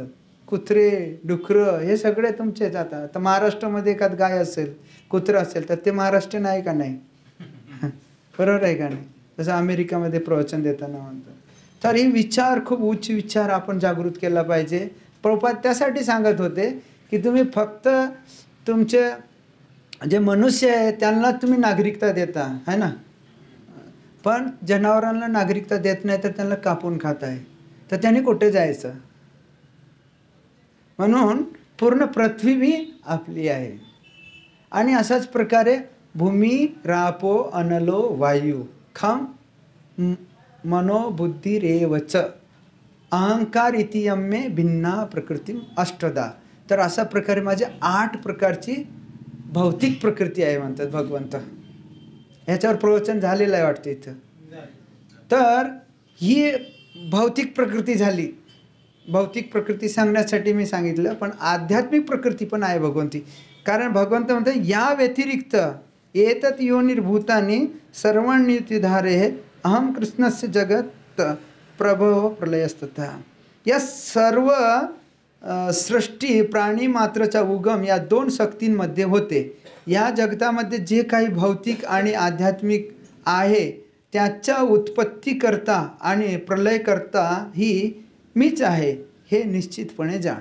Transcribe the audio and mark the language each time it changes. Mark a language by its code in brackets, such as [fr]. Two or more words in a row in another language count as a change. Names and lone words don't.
[mr] कुत्रे, डुकरं हे सगळे तुमचेच. आता महाराष्ट्रामध्ये एखाद गाय असेल, कुत्रं असेल, तर ते महाराष्ट्रीयन आहे का नाही? बरोबर आहे का नाही? जसं अमेरिकामध्ये प्रवचन देताना म्हणतात. तर हे विचार, खूप उच्च विचार आपण जागृत केला पाहिजे. प्रभुपाद त्यासाठी सांगत होते की तुम्ही फक्त तुमचे जे मनुष्य आहे त्यांना तुम्ही नागरिकता देता, [hi] है ना. [mr] पण जनावरांना नागरिकता देत नाही, तर त्यांना कापून खात आहे, तर त्यांनी कुठे जायचं? म्हणून पूर्ण पृथ्वी बी आपली आहे. आणि अशाच प्रकारे [sa] भूमी रापो अनलो वायू खम मनोबुद्धिरेव च अहंकार इतियम में भिन्ना प्रकृती अष्टधा. [mr] तर अशा प्रकारे माझे 8 प्रकारची भौतिक प्रकृती आहे म्हणतात भगवंत. ह्याच्यावर प्रवचन झालेलं आहे वाटतं इथं. तर ही भौतिक प्रकृती झाली. भौतिक प्रकृती सांगण्यासाठी मी सांगितलं, पण आध्यात्मिक प्रकृती पण आहे भगवंती. कारण भगवंत म्हणतात या व्यतिरिक्त [sa] एतत् योनिर्भूतानि सर्वाण्युतिधारे अहम कृष्णस्य जगत प्रभव प्रलयस्तथा. [mr] या सर्व सृष्टी प्राणी मात्रचा उगम या दोन शक्तींमध्ये होते. या जगतामध्ये जे काही भौतिक आणि आध्यात्मिक आहे त्याच्या उत्पत्तीकर्ता आणि प्रलयकर्ता ही मीच आहे हे निश्चितपणे जाण.